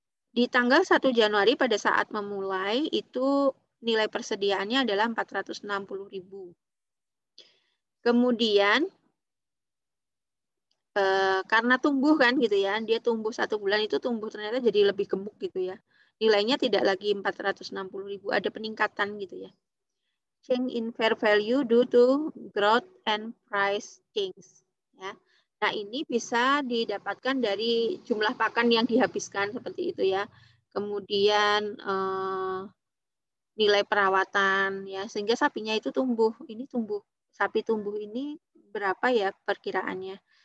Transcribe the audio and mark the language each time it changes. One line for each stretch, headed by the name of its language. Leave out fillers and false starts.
Indonesian: Di tanggal 1 Januari pada saat memulai itu nilai persediaannya adalah 460.000. Kemudian karena tumbuh kan gitu ya, dia tumbuh 1 bulan itu tumbuh ternyata jadi lebih gemuk gitu ya. Nilainya tidak lagi 460.000, ada peningkatan gitu ya.
English: Change in fair value due to growth and price change.
Indonesian: Ya. Nah, ini bisa didapatkan dari jumlah pakan yang dihabiskan seperti itu ya. Kemudian nilai perawatan ya, sehingga sapinya itu tumbuh. Ini tumbuh, sapi tumbuh ini berapa ya perkiraannya?